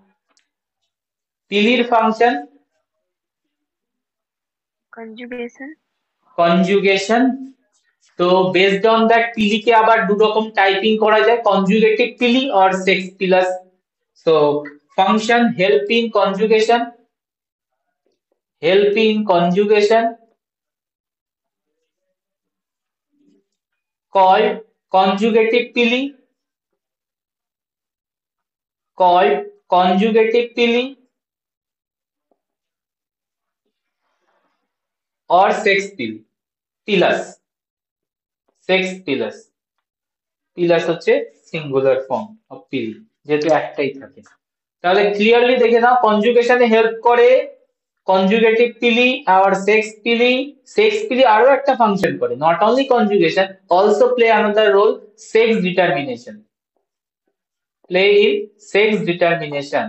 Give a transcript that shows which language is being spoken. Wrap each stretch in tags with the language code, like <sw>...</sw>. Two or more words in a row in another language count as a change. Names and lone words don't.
<bn>পিলির ফাংশন কনজুগেশন। কনজুগেশন। তো</bn> <en>based on that</en> <bn>পিলিকে আবার দু রকম টাইপিং করা যায়,</bn> <en>conjugative pili or sex pilus. so function help in conjugation, help in conjugation called conjugative pili, called conjugative pili or sex pili, pilus, sex pilus, pilus হচ্ছে singular form of pili,</en> <bn>যেহেতু একটাই থাকে। তাহলে ক্লিয়ারলি দেখে নাও, কনজুগেশনে হেল্প করে</bn> <en>conjugative pili</en> <bn>আর</bn> <en>sex pili. sex pili</en> <bn>আরো একটা ফাংশন করে,</bn> <en>not only conjugation, also play another role, sex determination, play in sex determination.</en>